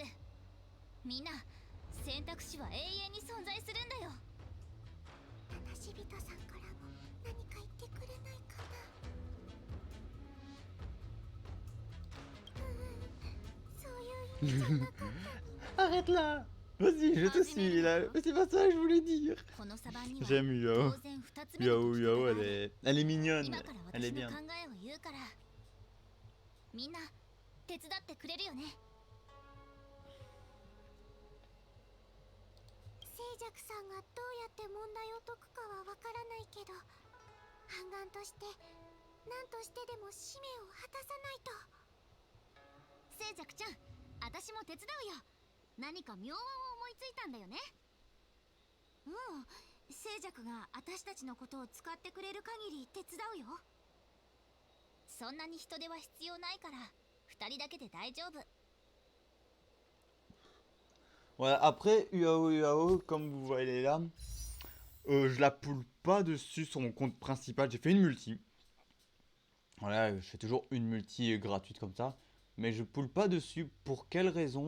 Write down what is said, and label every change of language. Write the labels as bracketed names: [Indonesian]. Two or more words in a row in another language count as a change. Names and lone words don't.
[Japanese] みんな、選択肢は永遠に存在するんだよ。話し人さんからも何か言ってくれないかな。そういう意味じゃなかった。 [French] Arrête là. Vas-y, je te suis là. Mais c'est pas ça que je voulais dire. [Japanese] このサバンには [French] J'aime [Japanese] 当 [French] Yao. [Japanese] 然2つ目の [French] Yao, [Japanese] 解き [French] Yao, [Japanese] 方があ [French] elle [Japanese] る。 [French] est mignonne. [Japanese] 今から [French] Elle est [Japanese] 私の [French] bien. [Japanese] 考えを言うから、みんな手伝ってくれるよね。静寂さんがどうやって問題を解くかはわからないけど、半眼として何としてでも使命を果たさないと。静寂ちゃん、私も手伝うよ。何か妙案を思いついたんだよね。静寂が私たちのことを使ってくれる限り手伝うよ。そんなに人手は必要ないから2人だけで大丈夫。 [French] Voilà, après, UAO, UAO, comme vous voyez là, je la poule pas dessus sur mon compte principal. J'ai fait une multi. Voilà, je fais toujours une multi gratuite comme ça. Mais je poule pas dessus. Pour quelle raison?